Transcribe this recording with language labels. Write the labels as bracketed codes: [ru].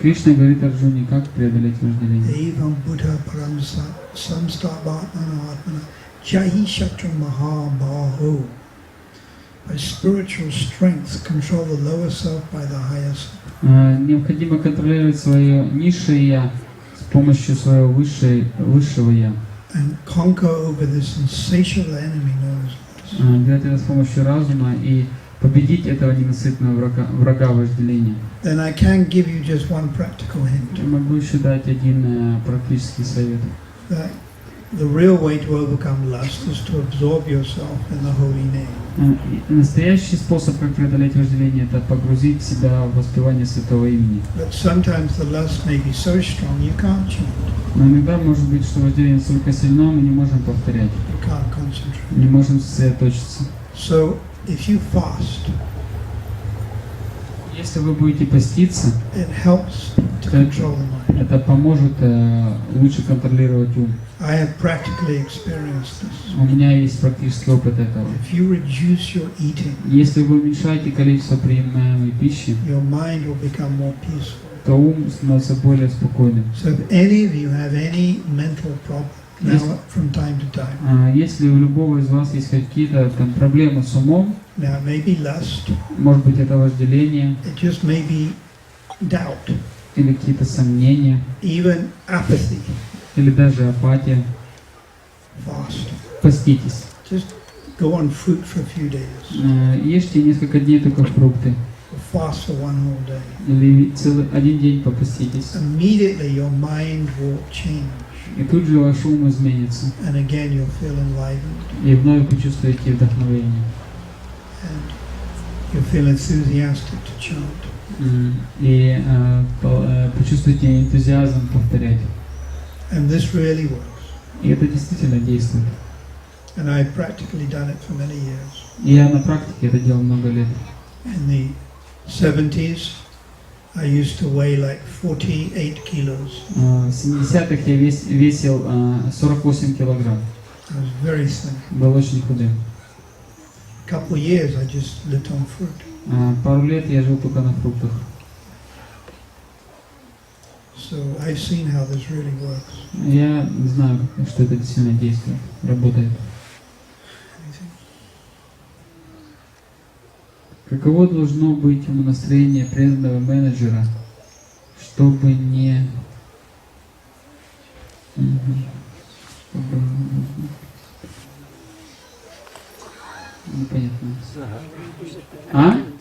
[ru] Кришна говорит Арджуне, как преодолеть вожделение. [sa] Evam buddha param samstabhatmana atmana jahi shatra mahabaho. [en] By spiritual strength, control the lower self by the higher self. [ru] Необходимо контролировать свое низшее «я» с помощью своего высшего «я». [en] And conquer over this insatiable enemy known as lust. [ru] Делать это с помощью разума и победить этого ненасытного врага вожделения. [en] Then I can give you just one practical hint. [ru] Я могу еще дать один практический совет. [en] That the real way to overcome lust is to absorb yourself in the holy name. [ru] Настоящий способ, как преодолеть вожделение, это погрузить себя в воспевание святого имени. [en] But sometimes the lust may be so strong you can't chant, [ru] Но иногда может быть, что вожделение настолько сильно, мы не можем повторять, [en] you can't concentrate. [ru] не можем сосредоточиться. [en] So if you fast, [ru] Если вы будете поститься, [en] it helps to control the mind. [ru] это поможет лучше контролировать ум. [en] I have practically experienced this. [ru] У меня есть практический опыт этого. [en] If you reduce your eating, [ru] Если вы уменьшаете количество принимаемой пищи, [en] your mind will become more peaceful. [ru] то ум становится более спокойным. [en] So if any of you have any mental problem, now from time to time, [ru] Если у любого из вас есть какие-то там проблемы с умом, [en] now it may be lust, [ru] может быть это вожделение [en] it just may be doubt, [ru] или какие-то сомнения, [en] even apathy, [ru] или даже апатия, [en] fast. [ru] поститесь. [en] Just go on fruit for a few days, [ru] Ешьте несколько дней только фрукты, [en] or fast for one whole day. [ru] или один день попаститесь. [en] Immediately your mind will change, [ru] И тут же ваш ум изменится, [en] and again you'll feel enlivened, [ru] и вновь почувствуете вдохновение. [en] and you'll feel enthusiastic to chant. [ru] И почувствуйте энтузиазм повторять. [en] And this really works. [ru] И это действительно действует. [en] And I've practically done it for many years. [ru] И я на практике это делал много лет. [en] In the 70s, I used to weigh like 48 kilos. [ru] В 70-х я весил 48 килограмм. [en] I was very thin. [ru] Был очень худым. [en] A couple of years, I just lived on fruit. [ru] Пару лет я жил только на фруктах. [en] So I've seen how this really works. [ru] Я знаю, что это действительно действует, работает. [en] Anything? [ru] Каково должно быть настроение преданного менеджера, чтобы не... Непонятно.